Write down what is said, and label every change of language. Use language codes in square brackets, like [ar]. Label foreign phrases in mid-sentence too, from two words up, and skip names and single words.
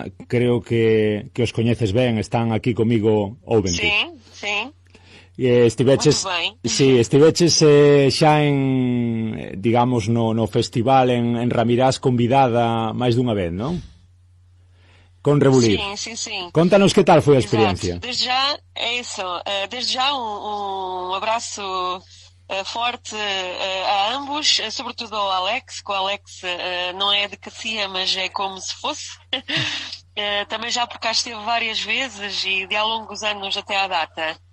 [gl] Creo que os coñeces ben, están aquí comigo ouvente. Sí. Estiveches xa en, digamos, no festival en Ramirás convidada máis dunha vez, non? Con Rebulir. [pt] Sim. Contanos que tal foi a experiencia. Desde já, é isso. Desde já um abraço forte a ambos, sobretudo ao Alex, que o Alex não é de Cacia, mas é como se fosse. Também já por cá esteve várias vezes e de há longos anos até à data.